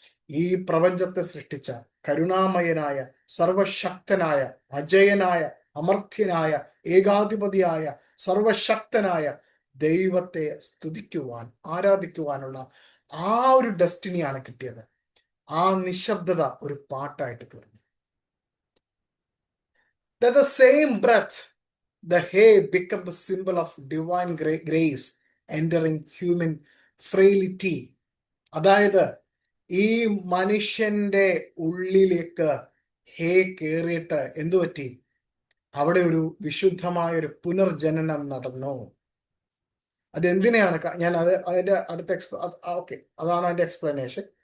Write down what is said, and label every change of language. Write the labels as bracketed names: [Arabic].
[Malayalam] ഈ പ്രപഞ്ചത്തെ സൃഷ്ടിച്ച കരുണാമയനായ, സർവശക്തനായ, അജയനായ, അമർത്യനായ, ഏകാധിപതിയായ, സർവശക്തനായ ദൈവത്തെ സ്തുതിക്കുവാൻ, ആരാധിക്കുവാനുള്ള ആ ഒരു ഡെസ്റ്റിനിയാണ് കിട്ടിയത്. ആ നിശബ്ദത ഒരു പാട്ടായിട്ട് തീർന്നു. [English] That the same breath, the hay became the symbol of divine grace entering human frailty. [Malayalam] അതായത് ഈ മനുഷ്യന്റെ ഉള്ളിലേക്ക് ഹേ കേറിയിട്ട് എന്തു പറ്റി? അവിടെ ഒരു വിശുദ്ധമായ ഒരു പുനർജനനം നടന്നു. അതെന്തിനെയാണ് ഞാൻ അതിന്റെ അടുത്ത ഓക്കെ, അതാണ് അതിന്റെ എക്സ്പ്ലനേഷൻ.